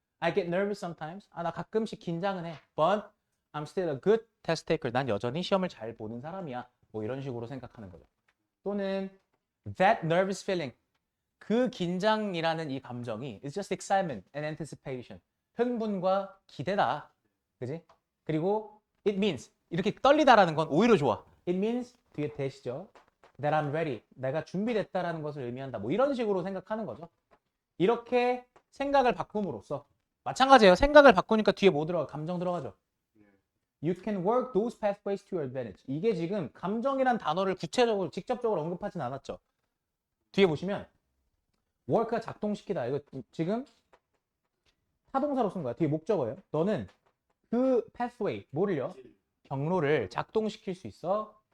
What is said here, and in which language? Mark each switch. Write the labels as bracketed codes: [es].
[en] I get nervous sometimes. [ko] 나 가끔씩 긴장은 해. [en] But I'm still a good test taker. [ko] 난 여전히 시험을 잘 보는 사람이야. 뭐 이런 식으로 생각하는 거죠. [en] 또는 that nervous feeling. 그 긴장이라는 이 감정이 is just excitement and anticipation. [ko] 흥분과 기대다. 그지? 그리고 it means 이렇게 떨리다라는 건 오히려 좋아. It means 뒤에 대시죠. [en] That I'm ready. [ko] 내가 준비됐다라는 것을 의미한다. 뭐 이런 식으로 생각하는 거죠. 이렇게 생각을 바꿈으로써 마찬가지예요. 생각을 바꾸니까 뒤에 뭐 들어가? 감정 들어가죠. [en] You can work those pathways to your advantage. [ko] 이게 지금 감정이란 단어를 구체적으로 직접적으로 언급하진 않았죠. 뒤에 보시면 work가 작동시키다. 이거 지금 타동사로 쓴 거야. 뒤에 목적어예요. 너는 그 pathway, 뭐를요? 경로를 작동시킬 수 있어.